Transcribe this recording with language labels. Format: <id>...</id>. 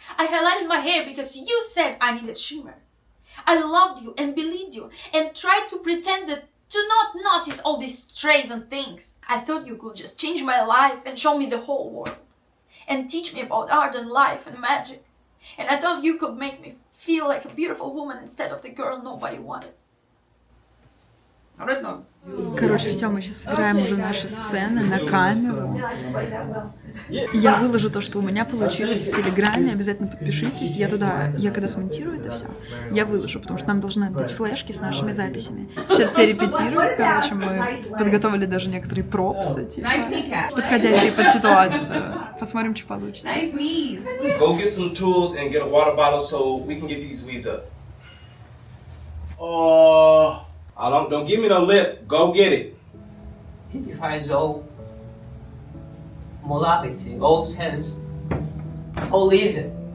<en>I highlighted my hair because you said I needed shimmer. I loved you and believed you and tried to pretend that to not notice all these strays and things. I thought you could just change my life and show me the whole world and teach me about art and life and magic. And I thought you could make me feel like a beautiful woman instead of the girl nobody wanted.</en> <ru>Короче, все, мы сейчас играем уже наши сцены на камеру. Я выложу то, что у меня получилось в Телеграме. Обязательно подпишитесь. Я когда смонтирую это все, я выложу, потому что нам должны быть флешки с нашими записями. Сейчас все репетируют, короче, мы подготовили даже некоторые пропсы, типа, подходящие под ситуацию. Посмотрим, что получится.</ru> <en>Go get some tools and get a water bottle so we can get these weeds up. Don't give me no lip. Go get it. It defines all morality, all sense, all reason.</en>